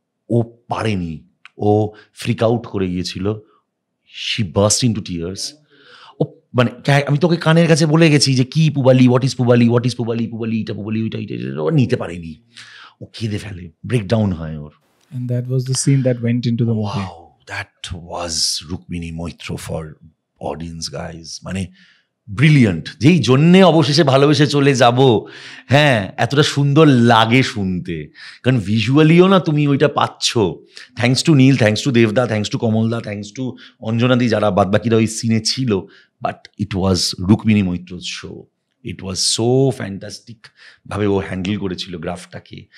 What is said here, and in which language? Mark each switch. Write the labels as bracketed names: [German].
[Bangla] ও পারেনি, ও freak out করে গিয়েছিল, [English] She burst into tears. [Bangla] ও মানে আমি তোকে কানের কাছে বলে গেছি যে কি পুবালি, [English] what is Pubali, what is Pubali, [Bangla] পুবালি এটা পুবালি ওইটা এটা, ও নিতে পারেনি, ও কেঁদে ফেলে, ব্রেকডাউন হয় ওর। [English] And that was the scene that went into the movie. Wow, that was Rukmini Moitra for audience guys. [Bangla] মানে ব্রিলিয়ান্ট, যেই জন্যে অবশেষে ভালোবেসে চলে যাব। হ্যাঁ, এতটা সুন্দর লাগে শুনতে, কারণ ভিজুয়ালিও না তুমি ওইটা পাচ্ছ। [English] thanks to Neel, thanks to দেবদা, thanks to কমলদা, thanks to অঞ্জনাদি, [Bangla] যারা বাদবাকিরা ওই সিনে ছিল। [English] But it was Rukmini Maitra's show. It was so fantastic [Bangla] ভাবে ও হ্যান্ডেল করেছিল গ্রাফটাকে।